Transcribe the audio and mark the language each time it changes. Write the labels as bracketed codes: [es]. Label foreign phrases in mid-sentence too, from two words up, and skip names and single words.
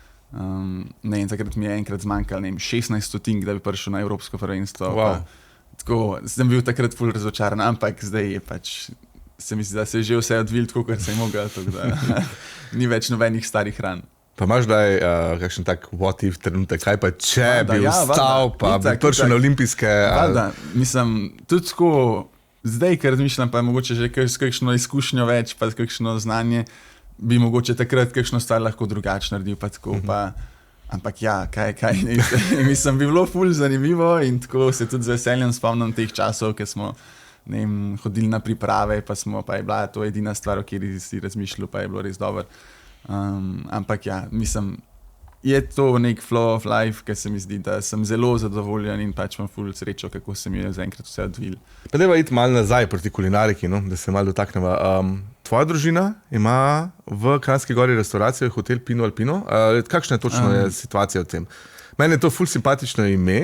[sl] Ne vem, takrat mi je enkrat zmanjkal, ne vem, 16 stotink, da bi prišel na evropsko prvenstvo. Tako, sem bil takrat ful razočaran, ampak zdaj je pač, se mi zdi, da se je že vse odvil tako, kar se je mogel, tako da ni več nobenih starih ran. Pa imaš daj kakšen tak [en] what if [sl] trenutek, kaj pa če bi vstal, pa bi prišel na olimpijske? Mislim, tudi tako, zdaj, ker razmišljam, pa je mogoče že kakšno izkušnjo več, pa kakšno znanje, bi mogoče takrat kakšno stvar lahko drugače naredil, pa tako, ampak ja, kaj, mislim, bi bilo ful zanimivo in tako se tudi z veseljem spomnim teh časov, ker smo, ne vem, hodili na priprave, pa je bila to edina stvar, o kateri si razmišljal, pa je bilo res dobro. Ampak ja, mislim, je to nek [en] flow of life, [sl] ker se mi zdi, da sem zelo zadovoljen in pač imam ful srečo, kako se mi je zaenkrat vse odvil. Pa dajva iti malo nazaj proti kulinariki, no? Da se malo dotakneva. Tvoja družina ima v Kranjski Gori restauracijo hotel Pino Alpino. Kakšna je točno situacija v tem? Meni je to ful simpatično ime.